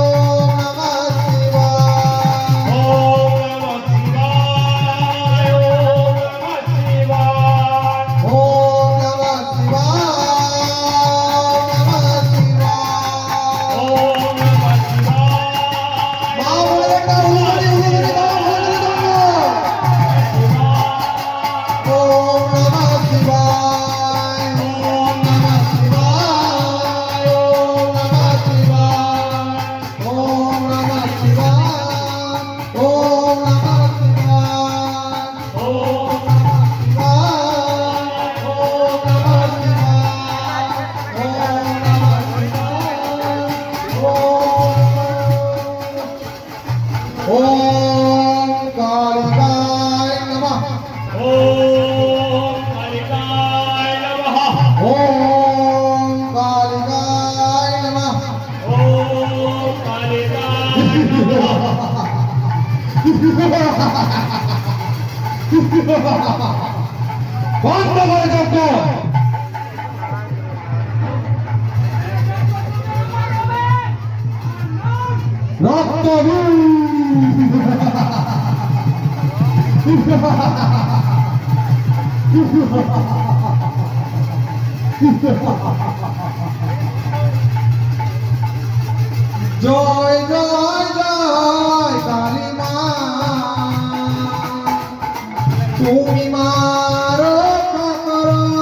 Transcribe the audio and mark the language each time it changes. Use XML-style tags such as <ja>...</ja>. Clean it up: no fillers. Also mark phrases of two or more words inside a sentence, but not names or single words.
<sa>ॐ नमः शिवाय। ॐ नमः शिवाय. ॐ नमः शिवाय.</sa> <bn>মা বলে একটা উলুরি উলুরি বাবা বলে দাও।</bn> <sa>ॐ नमः शिवाय. ॐ नमः शिवाय। ॐ नमः शिवाय. ॐ नमः शिवाय। ॐ नमः शिवाय. ॐ कालिकाय नमः. ॐ कालिकाय नमः.</sa> <bn>বন্ধ করে যজ্ঞ। রক্ত জয় জয় জয় কালী মা, তুমি মা রক্ষা করো।</bn>